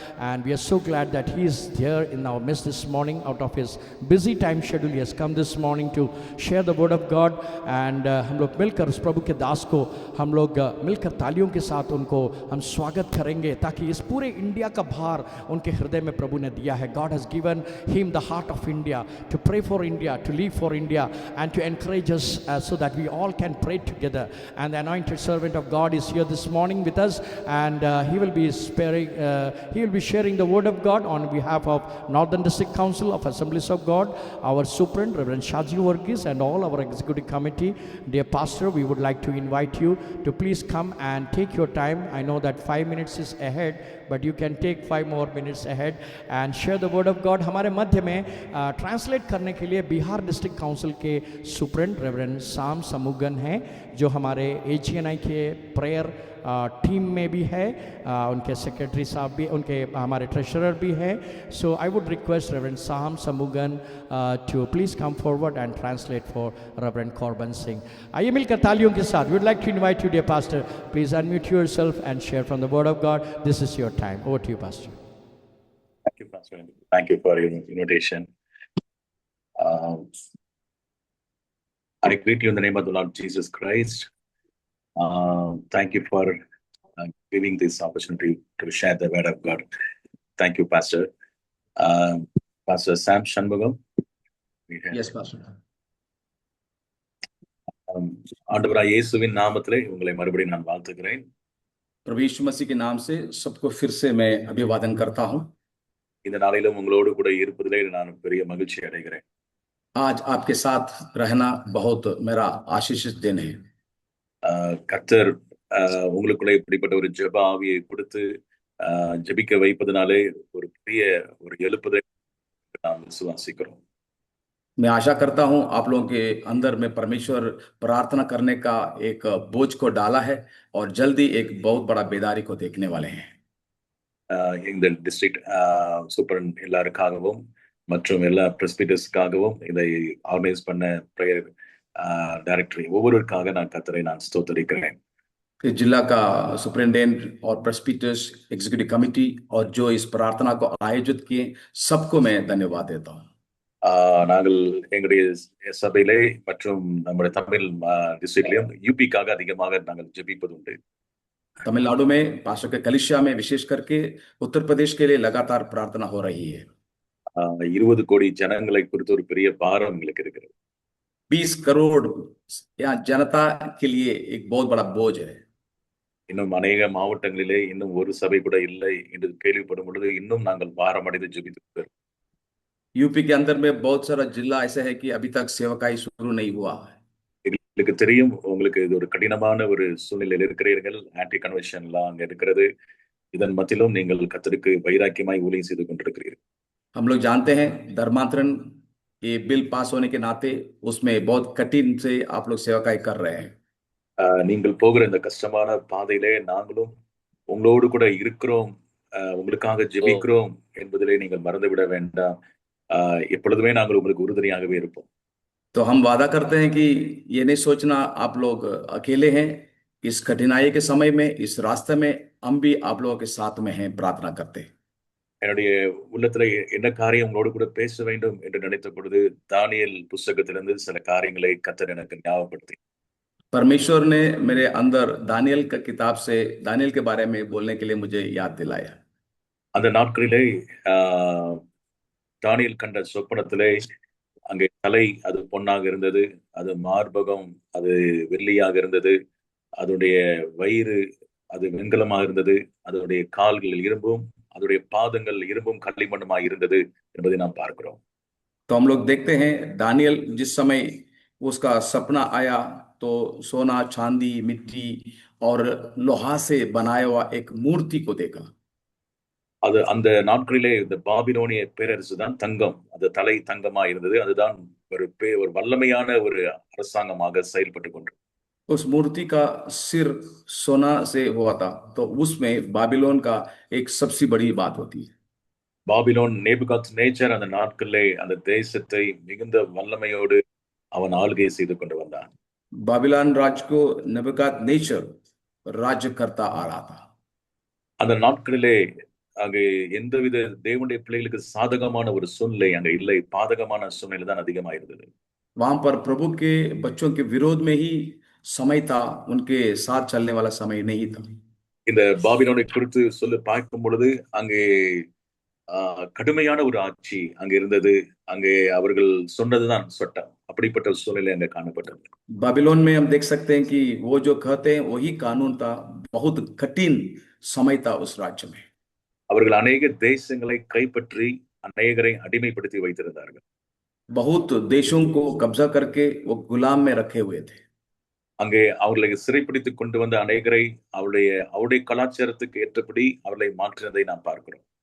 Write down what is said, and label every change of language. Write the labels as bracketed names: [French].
[English] And we are so glad that he is here in our midst this morning. Out of his busy time schedule he has come this morning to share the word of God. [Hindi] And हम लोग मिलकर उस प्रभु के दास को हम लोग मिलकर तालियों के साथ उनको हम स्वागत करेंगे, ताकि इस पूरे इंडिया का भार उनके हृदय में प्रभु ने दिया है। [English] God has given him the heart of India to pray for India, to live for India and to encourage us so that we all can pray together. And the anointed servant of God is here this morning with us, and he will be sharing the word of God on behalf of Northern District Council of Assemblies of God, our Superintendent Reverend Shaji Varghese, and all our executive committee. Dear pastor, we would like to invite you to please come and take your time. I know that 5 minutes is ahead, but you can take 5 more minutes ahead and share the word of God. [Hindi] हमारे मध्य में translate करने के लिए Bihar district council के superintendent reverend साम समूगन हैं, जो हमारे AGNI के प्रेयर टीम में भी है। उनके सेक्रेटरी साहब भी, उनके हमारे ट्रेशरर भी हैं। [English] So I would request reverend Sam Samugan to please come forward and translate for reverend Corban Singh. [Hindi] आइए मिलकर तालियों के साथ [English] We would like to invite you dear pastor, please unmute yourself and share from the word of God. This is your time. Over to you pastor. Thank you, Pastor. Thank you for your invitation. I greet you in the name of the Lord Jesus Christ. Thank you for giving this opportunity to share the word of God. Thank you, Pastor. Pastor Sam Shanmugam. Yes, Pastor. [Tamil] ஆண்டவராகிய இயேசுவின் நாமத்திலே உங்களை மறுபடியும் நான் வாழ்த்துகிறேன். [Hindi] प्रभु यीशु मसीह के नाम से सबको फिर से मैं अभिवादन करता हूं। [Tamil] இந்த நாளிலும் உங்களோடு கூட இருப்பதிலே நான் பெரிய மகிழ்ச்சி அடைகிறேன். [Hindi] आज आपके साथ रहना बहुत मेरा आशीषित दिन है। [Tamil] கர்த்தர் உங்களுக்குள்ளே இப்படிப்பட்ட ஒரு ஜெப ஆவியை கொடுத்து ஜெபிக்க வைப்பதனாலே ஒரு பெரிய ஒரு எழுப்புதலை நாம் விசுவாசிக்கிறோம்। [Hindi] मैं आशा करता हूं आप लोगों के अंदर में परमेश्वर प्रार्थना करने का एक बोझ को डाला है और जल्दी एक बहुत बड़ा बेदारी को देखने वाले हैं। [Tamil] இந்த டிஸ்ட்ரிக்ட் சூப்பர் எல்லாருக்காகவும் மற்றும் எல்லா பிரஸ்பிட்டர்ஸ்க்காகவும் இதை ஆர்கனைஸ் பண்ண பிரேயர் டைரக்டரி ஒவ்வொருவருக்காக நான் கர்த்தரை நான் ஸ்தோத்திரிக்கிறேன்। [Hindi] जिला का सुपरिटेंडेंट और प्रेस्बिटर्स एग्जीक्यूटिव कमिटी और जो इस प्रार्थना को आयोजित किए सबको मैं धन्यवाद देता हूं। [Tamil] நாங்கள் எங்களுடைய சபையிலே மற்றும் நம்முடைய தமிழ் டிஸ்ட்ரிக்ட்லயும் யூபிக்காக அதிகமாக நாங்கள் ஜெபிப்பது உண்டு। [Hindi] तमिलनाडु में पास्टर के कलिसिया में विशेष करके उत्तर प्रदेश के लिए लगातार प्रार्थना हो रही है। [Tamil] 20 கோடி ஜனங்களை குறித்து ஒரு பெரிய பாரம் எங்களுக்கு இருக்கிறது। [Hindi] 20 करोड़ यहाँ जनता के लिए एक बहुत बड़ा बोझ है। [Tamil] இன்னும் அநேக மாவட்டங்களிலே இன்னும் ஒரு சபை கூட இல்லை என்று கேள்விப்படும் பொழுது இன்னும் நாங்கள் பாரம் அடைந்து ஜெபித்து [Hindi] यूपी के अंदर में बहुत सारा जिला ऐसा है कि अभी तक सेवकाई शुरू नहीं हुआ है। [Tamil] எங்களுக்கு தெரியும் உங்களுக்கு இது ஒரு கடினமான ஒரு சூழ்நிலையில் இருக்கிறீர்கள், ஆன்டி கன்வென்ஷன்லாம் அங்க இருக்கிறது, இதன் மத்தியிலும் நீங்கள் கர்த்தருக்கு வைராக்கியமாய் ஊழியம் செய்து கொண்டிருக்கிறீர்கள்। [Hindi] हम लोग जानते हैं धर्मांतरण ये बिल पास होने के नाते उसमें बहुत कठिन से आप लोग सेवकाई कर रहे हैं। [Tamil] நீங்கள் போகிற இந்த கஷ்டமான பாதையிலே நாங்களும் உங்களோடு கூட இருக்கிறோம், உங்களுக்காக तो ஜெபிக்கிறோம் என்பதிலே நீங்கள் மறந்துவிட வேண்டாம். எப்பொழுதுமே நாங்கள் உங்களுக்கு உறுதுணையாகவே இருப்போம். [Hindi] तो हम वादा करते हैं कि ये नहीं सोचना आप लोग अकेले हैं। इस कठिनाई के समय में, इस रास्ते में हम भी आप लोगों के साथ में हैं, प्रार्थना करते हैं। [Tamil] என்னுடைய உள்ளத்துல என்ன காரியம் உங்களோடு கூட பேச வேண்டும் என்று நினைத்த பொழுது தானியேல் புஸ்தகத்திலிருந்து சில காரியங்களை கர்த்தர் எனக்கு ஞாபகப்படுத்தி [Hindi] परमेश्वर ने मेरे अंदर दानियल का किताब से दानियल के बारे में बोलने के लिए मुझे याद दिलाया। [Tamil] அந்த நாட்களிலே ஆஹ், தானியேல் கண்ட சொப்பனத்திலே அங்கே தலை அது பொன்னாக இருந்தது, அது மார்பகம் அது வெள்ளியாக இருந்தது, அதனுடைய வயிறு அது வெண்கலமாக இருந்தது, அதனுடைய கால்கள் இரும்பும், அதனுடைய பாதங்கள் இரும்பும் களிமண்ணுமாய் இருந்தது என்பதை நாம் பார்க்கிறோம். [Hindi] तो हम लोग देखते हैं दानियल जिस समय उसका सपना आया तो सोना, चांदी, मिट्टी और लोहा से बनाया हुआ एक मूर्ति को देखा। [Tamil] அது அந்த நாட்களிலே இந்த பாபிலோனிய பேரரசு தான் தங்கம், அது தலை தங்கமா இருந்தது, அதுதான் ஒரு வல்லமையான ஒரு அரசாங்கமாக செயல்பட்டு கொண்டு [Hindi] उस मूर्ति का सिर सोना से हुआ था, तो उसमें बाबिलोन का एक सबसे बड़ी बात होती है। [Tamil] பாபிலோன் நேபுகாத் நேச்சர் அந்த நாட்களிலே அந்த தேசத்தை மிகுந்த வல்லமையோடு அவன் ஆளுகை செய்து கொண்டு வந்தான். [Hindi] बाबिलोन राज्य को नबूकद नेचर राज्य करता आ रहा था। [Tamil] அந்த நாட்களிலே அங்கே எந்தவித தேவனுடைய பிள்ளைகளுக்கு சாதகமான ஒரு சூழ்நிலை அங்க இல்லை, பாதகமான சூழ்நிலை தான் அதிகமா இருந்தது. [Hindi] वहां पर प्रभु के बच्चों के विरोध में ही समय था, उनके साथ चलने वाला समय नहीं था। [Tamil] இந்த பாபிலோனை குறித்து சொல்லி பார்க்கும் பொழுது அங்கே கடுமையான ஒரு ஆட்சி அங்க இருந்தது, அங்கே அவர்கள் சொன்னதுதான் சட்டம், அப்படிப்பட்ட ஒரு சூழ்நிலை அங்க காணப்பட்டது. [Hindi] बाबिलोन में हम देख सकते हैं कि वो जो कहते हैं वही कानून था। बहुत कठिन समय था उस राज्य में। [Tamil] அவர்கள் அநேக தேசங்களை கைப்பற்றி அநேகரை அடிமைப்படுத்தி வைத்திருந்தார்கள். [Hindi] बहुत देशों को कब्जा करके वो गुलाम में रखे हुए थे। [Tamil] அங்கே அவர்களை சிறைப்பிடித்து கொண்டு வந்த அநேகரை அவருடைய கலாச்சாரத்துக்கு ஏற்றபடி அவர்களை மாற்றினதை நாம் பார்க்கிறோம்.